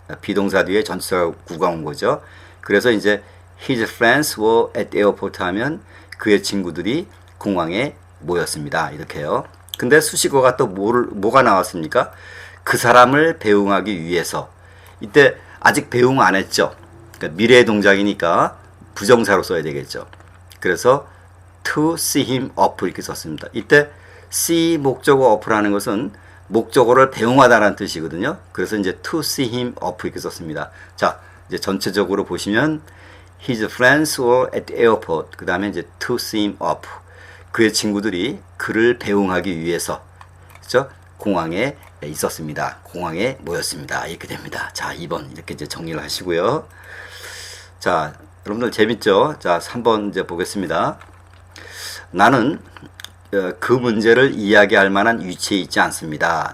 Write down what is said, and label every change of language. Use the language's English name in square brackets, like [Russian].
[Korean] 비동사 뒤에 전치사구가 온 거죠. 그래서 이제 [English] his friends were at airport [Korean] 하면 그의 친구들이 공항에 모였습니다. 이렇게요. 근데 수식어가 또 뭐가 나왔습니까? 그 사람을 배웅하기 위해서. 이때 아직 배웅 안 했죠. 그러니까 미래의 동작이니까 부정사로 써야 되겠죠. 그래서 [English] to see him off [Korean] 이렇게 썼습니다. 이때 see 목적어 off라는 것은 목적어를 배웅하다라는 뜻이거든요. 그래서 이제 [English] to see him off [Korean] 이렇게 썼습니다. 자, 이제 전체적으로 보시면 [English] his friends were at the airport. [Korean] 그 다음에 이제 [English] to see him off. [Korean] 그의 친구들이 그를 배웅하기 위해서 그렇죠? 공항에 있었습니다. 공항에 모였습니다. 이렇게 됩니다. 자, 2번 이렇게 이제 정리를 하시고요. 자, 여러분들 재밌죠? 자, 3번 이제 보겠습니다. 나는 그 문제를 이야기할 만한 위치에 있지 않습니다.